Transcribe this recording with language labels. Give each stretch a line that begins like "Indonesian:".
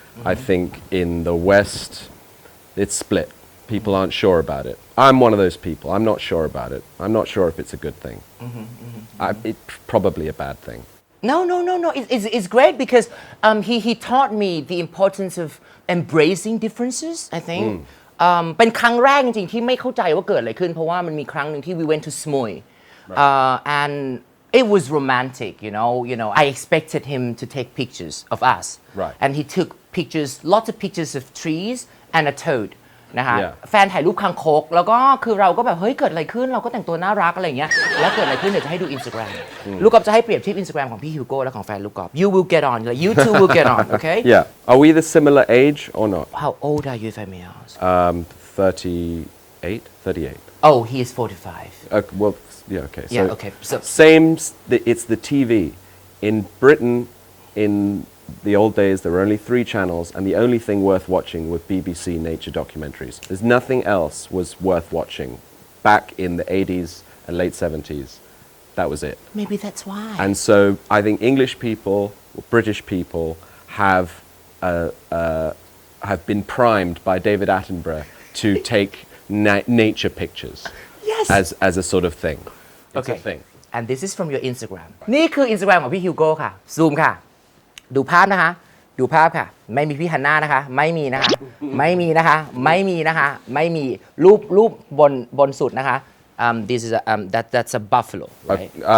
English: I think in the West, it's split. People aren't sure about it. I'm one of those people. I'm not sure about it. I'm not sure if it's a good thing. It's probably a bad thing. No. It's great because he taught me the importance of embracing differences. I think
Thai: เป็นครั้งแรกจริงๆที่ไม่เข้าใจว่าเกิดอะไรขึ้นเพราะว่ามันมีครั้งหนึ่งที่
English: we went to Smui and it was romantic. I expected him to take pictures of us. Right. And he took pictures, lots of pictures of trees and a toad.
Thai: นะคะ
English: Yeah.
Thai: แฟนถ่ายรูปคางคกแล้วก็คือเราก็แบบเฮ้ยเกิดอะไรขึ้นเราก็แต่งตัวน่ารักอะไรอย่างเงี้ยแล้วเกิดอะไรขึ้นเดี๋ยวจะให้ดู Instagram ลูกกอล์ฟจะให้เปรียบเทียบ Instagram ของพี่ฮิวโก้และของแฟนลูกกอล์ฟ
English: you will get on like you two will get on okay Yeah. Are we the similar age or not? how old are you if I may ask 38, 38. oh he is 45 Well, yeah, okay. yeah So okay so same, it's the TV. In Britain, in the old days, there were only 3 channels, and the only thing worth watching was BBC nature documentaries. There's nothing else was worth watching back in the 80s and late 70s. That was it. maybe that's why And so I think English people, or British people, have been primed by David Attenborough to take nature pictures yes as a sort of thing. It's okay a thing. and this is from your Instagram
Thai: นี่คือ Instagram ของพี่ฮิวโก้ค่ะซูมค่ะดูภาพนะคะดูภาพค่ะไม่มีพี่ฮันน่านะคะไม่มีนะคะไม่มีนะคะไม่มีนะคะไม่มีรูปบนสุดนะคะ
English: this is that's a buffalo right